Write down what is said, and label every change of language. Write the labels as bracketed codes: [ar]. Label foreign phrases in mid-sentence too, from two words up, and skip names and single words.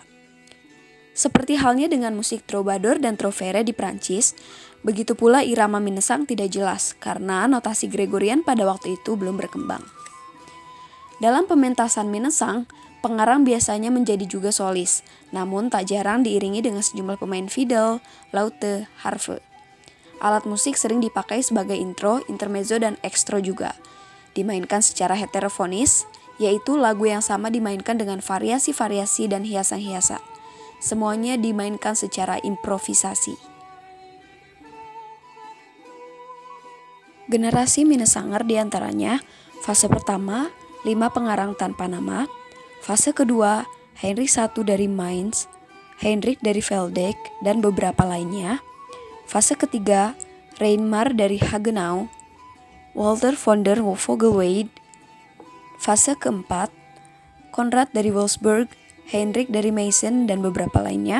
[id] Seperti halnya dengan musik troubadour dan trouvère di Prancis, begitu pula irama Minnesang tidak jelas karena notasi Gregorian pada waktu itu belum berkembang. Dalam pementasan Minnesang, pengarang biasanya menjadi juga solis, namun tak jarang diiringi dengan sejumlah pemain fiddle, laute, harfe. Alat musik sering dipakai sebagai intro, intermezzo, dan extra juga. Dimainkan secara heterofonis, yaitu lagu yang sama dimainkan dengan variasi-variasi dan hiasan-hiasan. Semuanya dimainkan secara improvisasi. Generasi Minnesanger diantaranya, fase pertama, 5 pengarang tanpa nama, fase kedua, Heinrich I dari Mainz, Heinrich dari Waldeck, dan beberapa lainnya, fase ketiga, Reinmar dari Hagenau, Walter von der Vogelweide, fase keempat, Konrad dari Wolfsburg, Heinrich dari Meissen, dan beberapa lainnya.